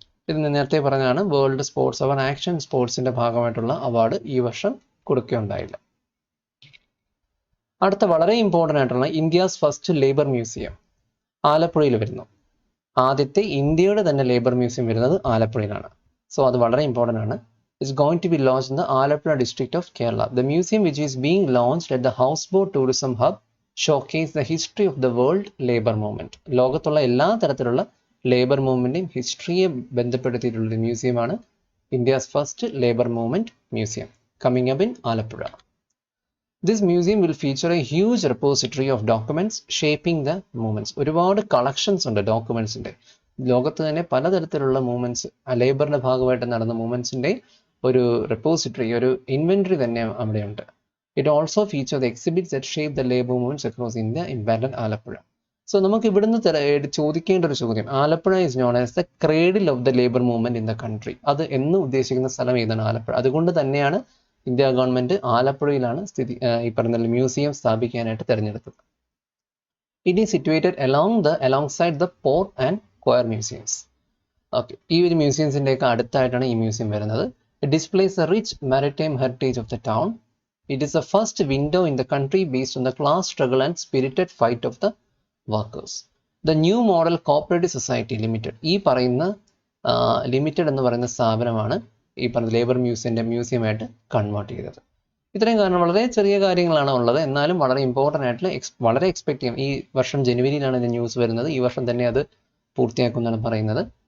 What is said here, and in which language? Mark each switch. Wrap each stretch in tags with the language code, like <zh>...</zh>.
<ml>ഇത് നേരത്തെ പറഞ്ഞാണ് വേൾഡ് സ്പോർട്സ് അവാർഡ് ആക്ഷൻ സ്പോർട്സിന്റെ ഭാഗമായിട്ടുള്ള അവാർഡ് ഈ വർഷം കൊടുക്കുകയുണ്ടായില്ല. അടുത്ത വളരെ ഇമ്പോർട്ടൻ്റ് ആയിട്ടുള്ള ഇന്ത്യാസ് ഫസ്റ്റ് ലേബർ മ്യൂസിയം ആലപ്പുഴയിൽ വരുന്നു. ആദ്യത്തെ ഇന്ത്യയുടെ തന്നെ ലേബർ മ്യൂസിയം വരുന്നത് ആലപ്പുഴയിലാണ്. സോ അത് വളരെ ഇമ്പോർട്ടൻ്റ് ആണ്.</ml> <en>Is going to be launched in the Alappuzha district of Kerala. The museum, which is being launched at the Houseboat Tourism Hub, showcase the history of the world labor movement.</en> <ml>ലോകത്തുള്ള എല്ലാ തരത്തിലുള്ള labour മൂവ്മെന്റിന്റെയും ഹിസ്റ്ററിയെ ബന്ധപ്പെടുത്തിയിട്ടുള്ള മ്യൂസിയമാണ് India's first labour movement museum,</ml> <en>coming up in Alappuzha. This museum will feature a huge repository of documents shaping the movements.</en> <ml>ഒരുപാട് collections ഉണ്ട് ഡോക്യുമെന്റ്സിന്റെ. ലോകത്ത് തന്നെ പലതരത്തിലുള്ള movements, ലേബറിന്റെ ഭാഗമായിട്ട് നടന്ന മൂവ്മെന്റ്സിന്റെ ഒരു റെപ്പോസിറ്ററി, ഒരു ഇൻവെന്ററി തന്നെ അവിടെയുണ്ട്.</ml> <en>It also feature the exhibits that shape the labour movements across India in Alappuzha. So</en> <ml>നമുക്ക് ഇവിടുന്ന് ചോദിക്കേണ്ട ഒരു ചോദ്യം,</ml> <en>Alappuzha is known as the cradle of the labour movement in the country.</en> <ml>അത് എന്ന് ഉദ്ദേശിക്കുന്ന സ്ഥലം ഏതാണ്? ആലപ്പുഴ. അതുകൊണ്ട് തന്നെയാണ് ഇന്ത്യ ഗവൺമെന്റ് ആലപ്പുഴയിലാണ് ഈ പറഞ്ഞ മ്യൂസിയം സ്ഥാപിക്കാനായിട്ട് തിരഞ്ഞെടുത്തത്.</ml> <en>It is situated alongside the port and coir museums.</en> <ml>Okay, ഈ ഒരു മ്യൂസിയംസിന്റെ ഒക്കെ അടുത്തായിട്ടാണ് ഈ മ്യൂസിയം വരുന്നത്.</ml> <en>It displays the rich maritime heritage of the town. It is the first window in the country based on the class struggle and spirited fight of the workers.</en> <ml>The New Model Cooperative Society Limited, ഈ പറയുന്ന limited എന്ന് പറയുന്ന സ്ഥാപനമാണ് ഈ പറഞ്ഞ labour മ്യൂസിയമായിട്ട് convert ചെയ്തത്. ഇത്രയും കാരണം വളരെ ചെറിയ കാര്യങ്ങളാണ് ഉള്ളത്, എന്നാലും വളരെ ഇമ്പോർട്ടൻ്റ് ആയിട്ടുള്ള വളരെ എക്സ്പെക്ട് ചെയ്യാം. ഈ വർഷം ജനുവരിയിലാണ് ഇതിൻ്റെ ന്യൂസ് വരുന്നത്. ഈ വർഷം തന്നെ അത് പൂർത്തിയാക്കുമെന്നാണ് പറയുന്നത്.</ml>